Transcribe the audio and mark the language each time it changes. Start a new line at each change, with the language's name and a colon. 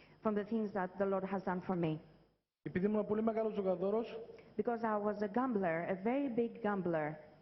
English: from the things that the Lord has done for me.
Greek: Επειδή ήμουν πολύ μεγάλος ζωγαδόρος,
English: Because I was a gambler, a very big gambler,